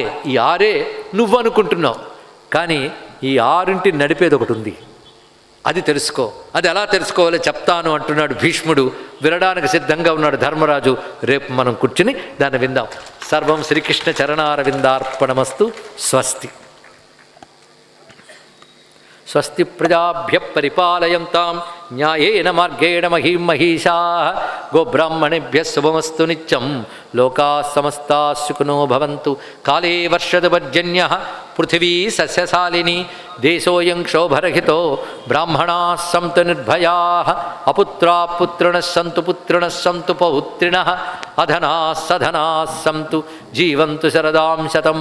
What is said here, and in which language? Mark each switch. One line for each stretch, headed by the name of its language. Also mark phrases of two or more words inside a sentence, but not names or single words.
Telugu: ఈ 6 నువ్వు అనుకుంటున్నావు, కానీ ఈ 6 నడిపేది ఒకటి ఉంది, అది తెలుసుకో. అది ఎలా తెలుసుకోవాలో చెప్తాను అంటున్నాడు భీష్ముడు. వినడానికి సిద్ధంగా ఉన్నాడు ధర్మరాజు. రేపు మనం కూర్చుని దాన్ని విందాం.
Sanskrit: సర్వం శ్రీకృష్ణ చరణారవిందార్పణమస్తు. స్వస్తి. స్వస్తి ప్రజాభ్య పరిపాలయంతాం న్యాయేన మార్గేణ మహీం మహీషాః. గోబ్రాహ్మణేభ్యः శుభమస్తు నిత్యం. లోకాः సమస్తాः సుఖినో భవంతు. కాలే వర్షతు పర్జన్యः పృథివీ సస్యశాలిని. దేశోऽयं క్షోభరహితో బ్రాహ్మణాः సంతు నిర్భయాः. అపుత్రాः పుత్రిణः సంతు పుత్రిణः సంతు పౌత్రిణः. అధనాः సధనాः సంతు జీవంతు శరదాం శతం.